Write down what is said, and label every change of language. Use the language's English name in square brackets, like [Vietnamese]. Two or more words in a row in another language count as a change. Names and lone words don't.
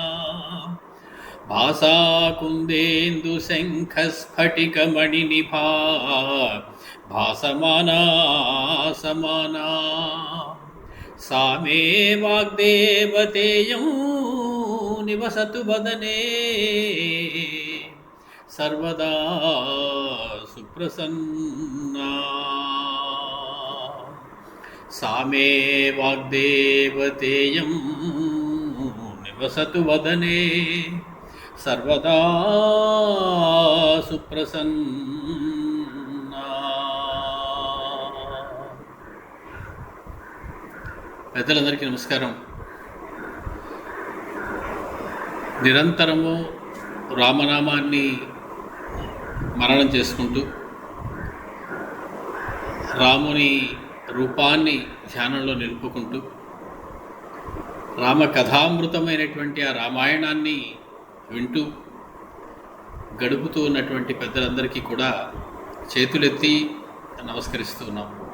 [Sanskrit] भासा कुन्देन्दुशङ्खस्फटिकमणिनिभा भासमाना समाना सा मे वाग्देवतेयं निवसतु वदने सर्वदा सुप्रसन्ना। सा मे वाग्देवतेयं निवसतु वदने सर्वदा सुप्रसन्ना। [Telugu] పెద్దలందరికీ నమస్కారం. నిరంతరము రామనామాన్ని మననం చేసుకుంటూ రాముని రూపాన్ని ధ్యానంలో నిలుపుకుంటూ రామ కథామృతమైనటువంటి ఆ రామాయణాన్ని వింటూ గడుపుతూ ఉన్నటువంటి పెద్దలందరికీ కూడా చేతులెత్తి నమస్కరిస్తూ ఉన్నాం.